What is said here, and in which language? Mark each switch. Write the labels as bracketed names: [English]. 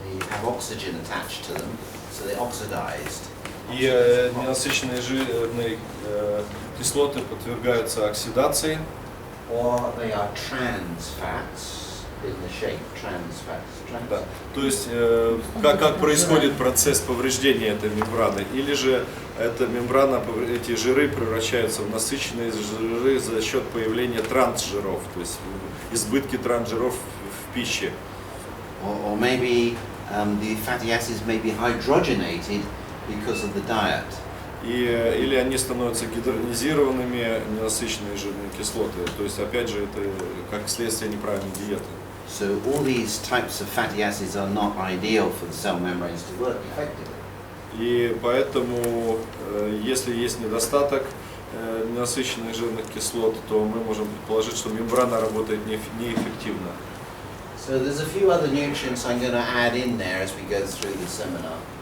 [English] have oxygen attached to them, so they're oxidized. [Russian] И ненасыщенные жирные кислоты подвергаются оксидации, [English] Or they are trans fats in the shape trans fats. [Russian] да. То есть как происходит процесс повреждения этой мембраны, или же эта мембрана, эти жиры превращаются в насыщенные жиры за счет появления трансжиров, то есть избытки трансжиров в пище. [English] Or maybe the fatty acids may be hydrogenated because of the diet. [Russian] Или они становятся гидрогенизированными, ненасыщенные жирные кислоты. То есть, опять же, это как следствие неправильной диеты. [English] So all these types of fatty acids are not ideal for the cell membranes to work effectively. [Russian] И поэтому, если есть недостаток ненасыщенных жирных кислот, то мы можем предположить, что мембрана работает неэффективно. [English] So there's a few other nutrients I'm going to add in there as we go through the seminar.